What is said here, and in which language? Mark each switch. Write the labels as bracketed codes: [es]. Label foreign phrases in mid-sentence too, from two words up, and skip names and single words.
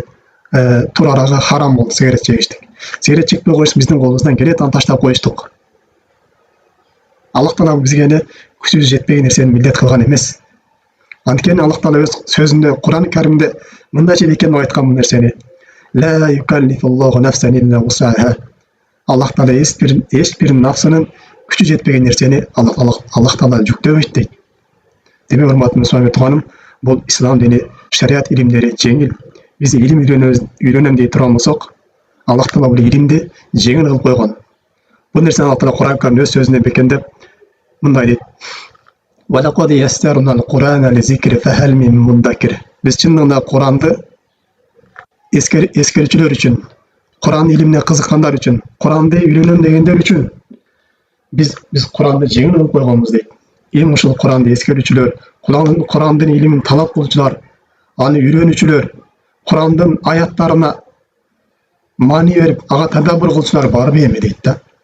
[ky] Тур арага харам болду сигарет чегиштик. Сигарет чекпей коюш биздин колубуздан келет, аны таштап коюштук. Аллах Таала бизге эле күчүбүз жетпеген нерсени милдет кылган эмес. Анткени Аллах Таала өз сөзүндө Кур'ан Каримде мындайча экен деп айткан бул нерсени. [ar] لا يكلف الله نفسا إلا وسعها. [ky] Аллах Таала эч бир нафсынын күчү жетпеген нерсени Аллах Таала жүктөбөйт дейт. Демек, урматтуу мусулман тууганым, бул ислам дини, шариат илимдери жеңил. Биз илим үйрөнөм дей турган болсок, Аллах Таала бул илимди жеңил кылып койгон. Бул нерсени Аллах Таала Кур'ан Каримде өз сөзүндө бекемдеп мындай дейт. [ar] وَلَقَدْ يَسَّرْنَا الْقُرْآنَ لِذِكْرِ فَهَلْ مِن مُدَّكِرٍ. [ky] Биз чындыгында Куранды эскерүүчүлөр үчүн, Куран илимине кызыккандар үчүн, Куранды үйрөнөм дегендер үчүн биз Куранды жеңил кылып койгонбуз дейт. Эми ушул Куранды эскерүүчүлөр, Курандын илимин талап кылуучулар, аны үйрөнүүчүлөр, Курандын аяттарына маани берип, ага тадаббур кылуучулар барбы эми дейт да.